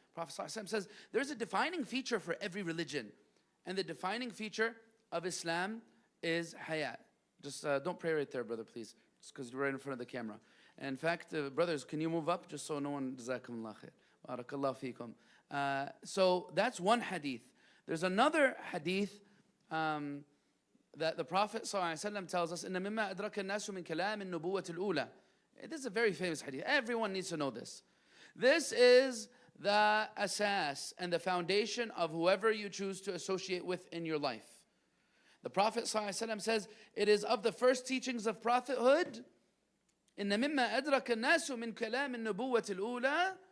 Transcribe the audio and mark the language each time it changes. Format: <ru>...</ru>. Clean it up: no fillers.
<en>Prophet ﷺ says there's a defining feature for every religion, and the defining feature of Islam is hayat. Just don't pray right there, brother, please, just because you're right in front of the camera. And in fact, brothers, can you move up just so no one, jazakumullah khair, barakallahu feekum. So that's one hadith. There's another hadith that the Prophet ﷺ tells us,</en> <ar>إِنَّ مِمَّا أَدْرَكَ النَّاسُ مِنْ كَلَامِ النُّبُوَّةِ الْأُولَى.</ar> <en>This is a very famous hadith. Everyone needs to know this. This is the asas and the foundation of whoever you choose to associate with in your life. The Prophet ﷺ says, it is of the first teachings of prophethood,</en> <ar>إِنَّ مِمَّا أَدْرَكَ النَّاسُ مِنْ كَلَامِ النُّبُوَّةِ الْأُولَى.</ar>